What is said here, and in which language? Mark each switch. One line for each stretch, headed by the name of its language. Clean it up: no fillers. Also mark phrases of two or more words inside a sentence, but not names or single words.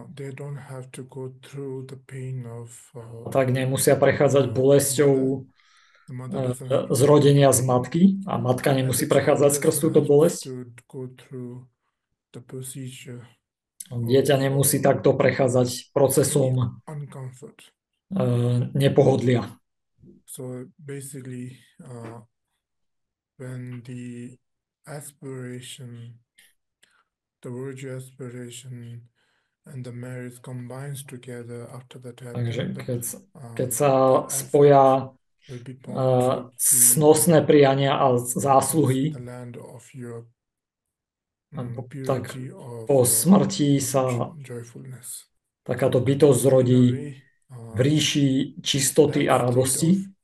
Slovak: Tak nemusia prechádzať bolesťou zrodenia z matky a matka nemusí prechádzať skrz túto bolesť. Dieťa nemusí takto prechádzať procesom nepohodlia.
English: When the virtue aspiration and the marriage combines together after that happens.
Slovak: Takže keď sa spoja cnostné priania a zásluhy, tak po smrti sa takáto bytosť zrodí v ríši čistoty a radosti.